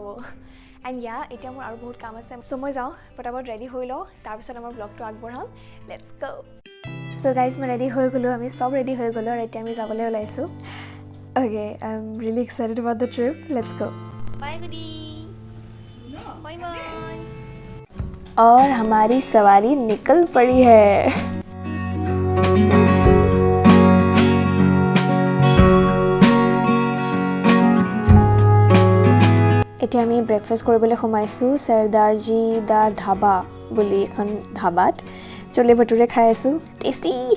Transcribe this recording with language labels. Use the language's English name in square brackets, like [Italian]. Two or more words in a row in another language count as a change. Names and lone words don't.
[Assamese] এণ্ড এতিয়া মোৰ আৰু বহুত কাম আছে, চ' মই যাওঁ পটাপট ৰেডি হৈ লওঁ, তাৰপিছত আমাৰ ব্লগটো আগবঢ়াম। [English] let's go. so guys, [Assamese] মই ৰেডি হৈ গ'লোঁ, আমি চব ৰেডি হৈ গ'লোঁ, আৰু এতিয়া আমি যাবলৈ ওলাইছোঁ। [English] okay, I am really excited about the trip. let's go. bye goodie. bye bye. [Hindi] और हमारी सवारी निकल पड़ी है। [Assamese] এতিয়া আমি ব্ৰেকফাষ্ট কৰিবলৈ সোমাইছোঁ চৰদাৰজী দা ধাবা বুলি এখন ধাবাত। চলে ভটুৰে খাই আছোঁ, টেষ্টি।